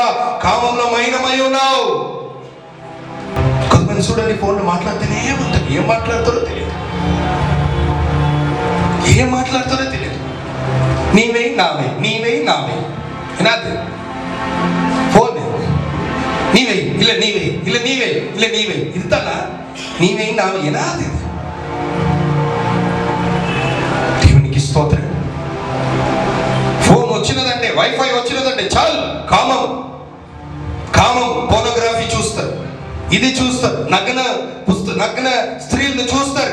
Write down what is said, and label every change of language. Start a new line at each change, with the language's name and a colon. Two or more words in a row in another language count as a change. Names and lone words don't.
Telugu: కామంలో మైనమై ఉన్నావు. కొంతమంది చూడండి ఫోన్లో మాట్లాడితేనే ఉంటారు. ఏం మాట్లాడతారో తెలియదు, నీవే నావే ఎనాది ఫోన్ నీవే
Kannada: ಇಲ್ಲ ನೀವೇ ಇರ್ತಲ್ಲ, ನೀವೇ ನಾವೇ ಏನಾದಿ.
Telugu: దేవునికి స్తోత్రం. ఫోన్ వచ్చినదంటే, వైఫై వచ్చినదంటే చాలు కామం. పోనోగ్రఫీ చూస్తారు, ఇది చూస్తారు, నగ్న స్త్రీలను చూస్తారు.